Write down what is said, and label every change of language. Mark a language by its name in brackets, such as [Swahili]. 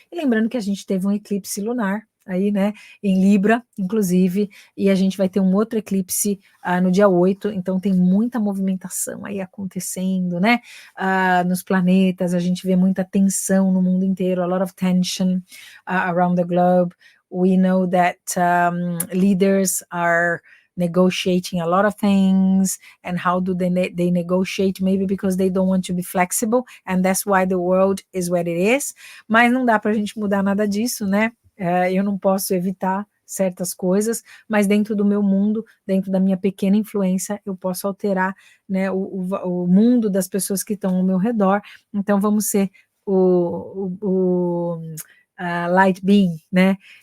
[Portuguese] E lembrando que a gente teve um eclipse lunar aí, né, em Libra, inclusive, e a gente vai ter um outro eclipse no dia 8, então tem muita movimentação aí acontecendo, né, nos planetas, a gente vê muita tensão no mundo inteiro, [English] a lot of tension around the globe. We know that leaders are negotiating a lot of things, and how do they negotiate? Maybe because they don't want to be flexible, and that's why the world is what it is. [Portuguese] Mas não dá para a gente mudar nada disso, né? Eu não posso evitar certas coisas, mas dentro do meu mundo, dentro da minha pequena influência, eu posso alterar, né, o mundo das pessoas que estão ao meu redor. Então vamos ser o light being, né?